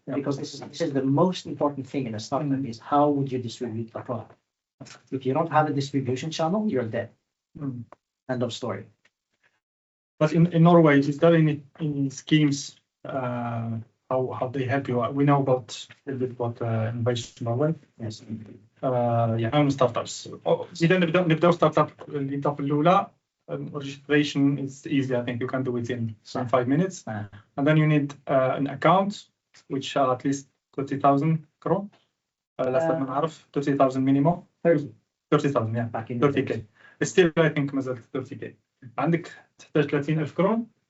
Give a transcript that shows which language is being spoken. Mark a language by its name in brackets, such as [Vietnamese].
[English] Because this is the most important thing in a startup is how would you distribute the product? If you don't have a distribution channel, you're dead. End of story. But in Norway, is there any schemes how they help you? We know about a little bit about Innovation Norway. Yes. [Arabic] يعني ستارت ابس اذا نبداو ستارت اب الإضافة الأولى [English] registration is easy. I think you can do it in 5 minutes. And then you need an account which are at least 30,000 كرون. last time I know 30,000 minimum. 30,000, yeah, back in 30k. still I think مازال 30k. [Arabic] عندك تحتاج 30,000 كرون